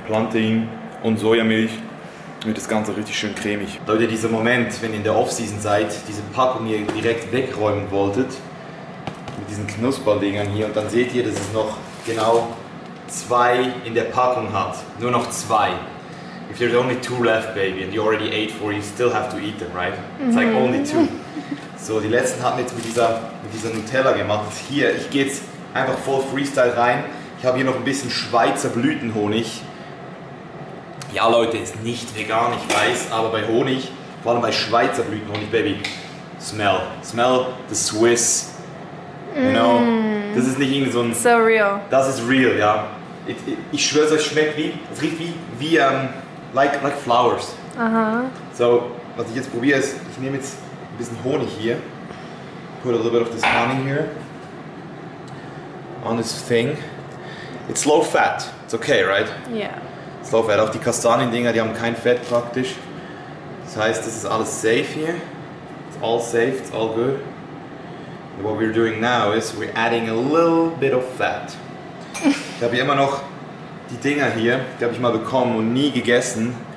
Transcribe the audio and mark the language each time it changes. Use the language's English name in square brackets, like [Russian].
[German] Plantain und Sojamilch. Wird das Ganze richtig schön cremig. Leute, dieser Moment, wenn ihr in der Off-Season seid, diese Packung hier direkt wegräumen wolltet, mit diesen Knusperdingern hier, und dann seht ihr, dass es noch genau 2 in der Packung hat. Nur noch 2. [English] If there's only 2 left, baby, and you already ate 4, you still have to eat them, right? It's like only 2. [German] So, die letzten hatten wir jetzt mit dieser Nutella gemacht. Hier, ich gehe jetzt einfach voll Freestyle rein. Ich habe hier noch ein bisschen Schweizer Blütenhonig. Ja, Leute, ist nicht vegan, ich weiß, aber bei Honig, vor allem bei Schweizer Blütenhonig, baby, [English] smell the Swiss, you know? [German] Das ist nicht irgendwie so ein... [English] So real. [German] Das ist real, ja. Ich schwöre, es schmeckt es riecht wie [English] like flowers. Aha. [German] So, was ich jetzt probiere ist, ich nehme jetzt ein bisschen Honig hier, [English] put a little bit of this honey here on this thing. It's low fat, it's okay, right? Yeah. It's low fat. [German] Auch die Kastaniendinger, die haben kein Fett praktisch. Das heißt, das ist alles safe hier. [English] It's all safe, it's all good. And what we're doing now is we're adding a little bit of fat. [German] Ich habe hier immer noch die Dinger hier, die habe ich mal bekommen und nie gegessen.